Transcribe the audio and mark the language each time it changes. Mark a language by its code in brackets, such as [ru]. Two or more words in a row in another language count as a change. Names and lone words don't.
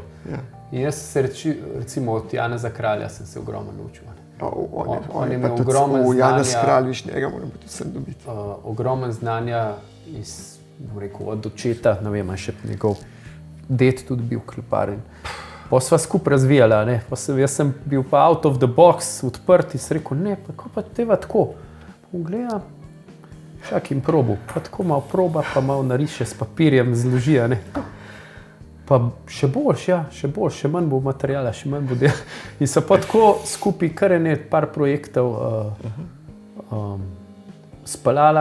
[sl] In jaz se recimo od Janeza Kralja sem se ogromno naučil. On je imel ogromno znanja. Janez Kralj, viš njega moram pa tudi sem dobiti. Ogromno znanja od očeta, ne vem, še njegov ded tudi bil klepar. Pa sva skupaj razvijala, ne. Jaz sem bil pa [en] out of the box, [sl] odprt in sem rekel, ne, pa kako pa teva tako? Pogleda, čak in probu, pa tako malo proba, pa malo nariše s papirjem, zložija, ne. Pa še boljš, še manj bo materijala, še manj bo dela. In so pa tako skupaj kar par projektov speljala.